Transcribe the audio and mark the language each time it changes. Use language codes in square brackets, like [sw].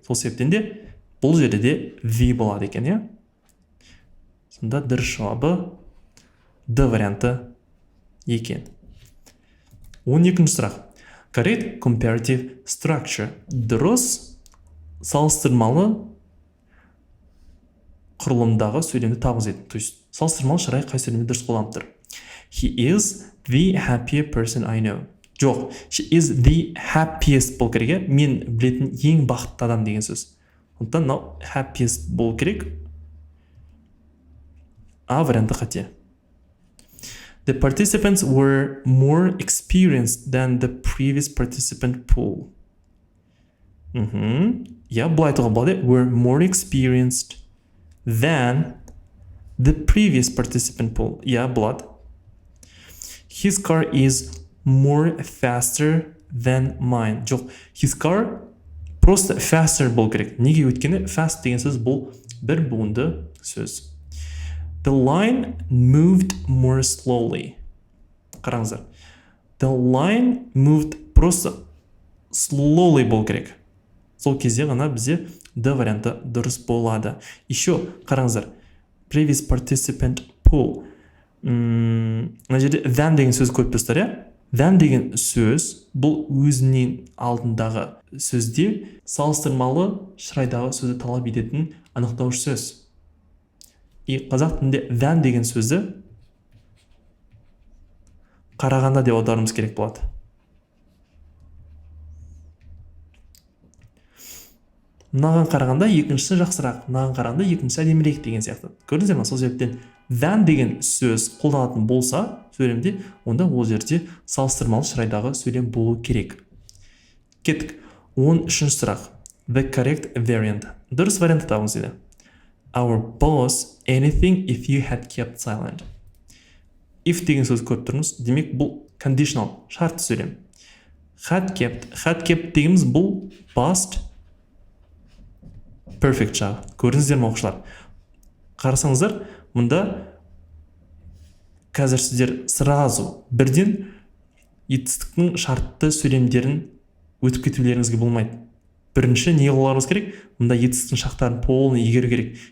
[kk] Сол себептен де бұл жерде де V болады екен, иә? Сонда дұрыс жауабы D варианты екен. 12-ші сұрақ. [en] Correct comparative structure. [kk] Дұрыс салыстырмалы құрылымдағы сөйлемді табыңыз еді. [ru] То есть [kk] салыстырмалы шарай қай сөйлемде дұрыс қолданып тұр. [en] He is the happiest person I know. [kk] Жоқ, [en] she is the happiest [kk] болу керек. Мен білетін ең бақытты адам деген сөз. Ондықтан мынау happiest болу керек. А варианты қате. [en] The participants were more experienced than the previous participant pool. [kk] Я бұлай айтуға болады. [en] Were more experienced than the previous participant pool. [kk] Я болады. [en] His car is more faster than mine. [kk] Жоқ, his car [ru] просто [kk] faster болу керек. Неге өйткені fast деген сөз бұл бір буынды сөз. [en] The line moved more slowly. [kk] Қараңыздар. [en] The line moved [ru] просто [en] slowly [kk] болу керек. Сол кезде ғана бізде D варианты дұрыс болады. [ru] Еще [kk] қараңыздар. [en] Previous participant pool. [kk] Мына жерде than деген сөз көріп тұрсыздар, иә? Than деген сөз бұл өзінен алдындағы сөзде салыстырмалы шырайдағы сөзді талап ететін анықтауыш сөз. И қазақ тілінде than деген сөзді қарағанда деп аударуымыз керек болады. Мынаған қарағанда екіншісі жақсырақ, мынаған қарағанда екіншісі әдемірек деген сияқты. Көрдіңіздер ме? Сол себептен than деген сөз қолданатын болса сөйлемде, онда ол жерде салыстырмалы шырайдағы сөйлем болу керек. Кеттік. 13-ші сұрақ. [en] The correct variant. [kk] Дұрыс вариантты табыңыз дейді. [en] Our boss anything if you had kept silent. [kk] If деген сөз көріп тұрмыз. Демек бұл conditional, шартты сөйлем. Had kept дегеніміз бұл past perfect жағы. Көрдіңіздер ме оқушылар? Қарасаңыздар, мұнда қазір сіздер [ru] сразу [kk] бірден етістіктің шартты сөйлемдерін өтіп кетулеріңізге болмайды. Бірінші не қыларыңыз керек? Мұнда етістіктің шарттарын [ru] полный [kk] игеру керек.